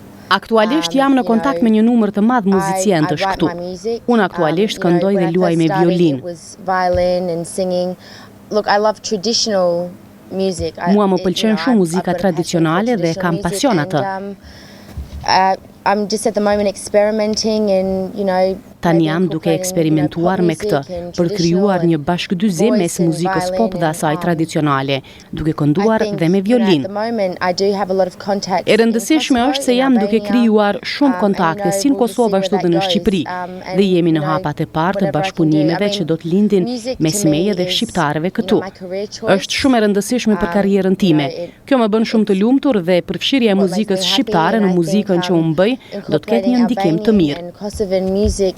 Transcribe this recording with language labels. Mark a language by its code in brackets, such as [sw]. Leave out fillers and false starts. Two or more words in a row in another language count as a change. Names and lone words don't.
[sq] Aktualisht jam në kontakt me një numër të madh muzicientësh këtu. Unë aktualisht këndoj dhe luaj me violinë. [en] Look, I love traditional music. [sq] Mua më pëlqen shumë muzika tradicionale dhe kam pasion atë. [en] I'm just at the moment experimenting and, you know, [sq] Tani jam duke eksperimentuar me këtë, për krijuar një bashkëdyzim mes muzikës pop dhe asaj tradicionale, duke kënduar dhe me violin. E rëndësishme është se jam duke krijuar shumë kontakte si në Kosovë ashtu dhe në Shqipëri, dhe jemi në hapat e parë të bashkëpunimeve që do të lindin mes meje dhe shqiptarëve këtu. Është shumë e rëndësishme për karrierën time. Kjo më bën shumë të lumtur dhe përfshirja e muzikës shqiptare në muzikën që unë bëj do të ketë një ndikim të mirë.